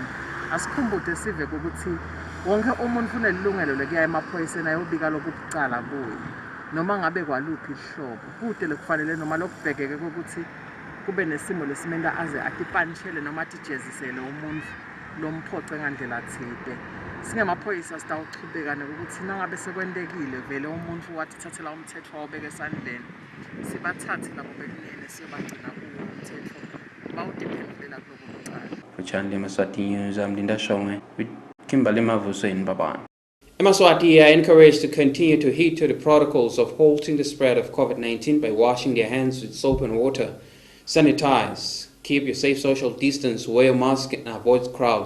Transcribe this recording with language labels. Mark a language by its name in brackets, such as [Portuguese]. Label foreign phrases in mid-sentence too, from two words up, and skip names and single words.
[Swati] Asikhumbude sive ukuthi wonke umuntu unelilungelo lekuya emaphoyiseni ayobika lokucala kuye noma ngabe kwaluphi ihlobo kude lekufanele noma lokubhekeke ukuthi kube nesimo lesimenda aze atipanishele noma atijezisele umuntu lomphoce ngandlela thide. Singemaphoyisa sitawuchubeka nokuthi nangabe sekwentekile vele umuntu watithathela umthetho wawubeka esandleni sibathathe labo bekunene siyobagcina kuwo umthetho bawudiphendelela kuloko kucala. [English] For Channel Yemaswati News, I'm Linda Shonga with Kimberly Mavuso in Baban. Yemaswati are encouraged to continue to adhere to the protocols of halting the spread of COVID-19 by washing their hands with soap and water, sanitize, keep your safe social distance, wear a mask and avoid crowds.